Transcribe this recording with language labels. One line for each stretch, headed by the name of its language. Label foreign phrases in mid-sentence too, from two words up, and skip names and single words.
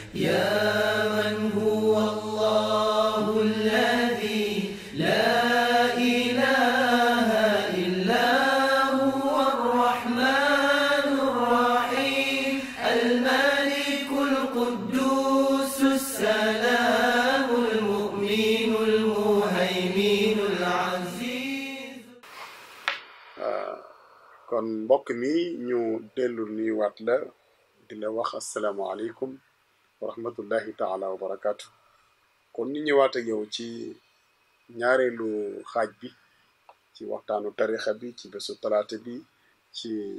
Arabic: يا من هو الله الذي لا إله إلا هو الرحمن الرحيم الملك القدوس السلام المؤمن المهيمن العزيز.
Wolof: kon mbokk mi ñu dellu nuyuwaat la di la wax
Arabic: السلام عليكم ورحمة الله تعالى وبركاته.
Wolof: kon ñu ñëwaat ak yow ci ñaareelu xaaj bi ci waxtaanu tarixa bi ci bésu talaata bi ci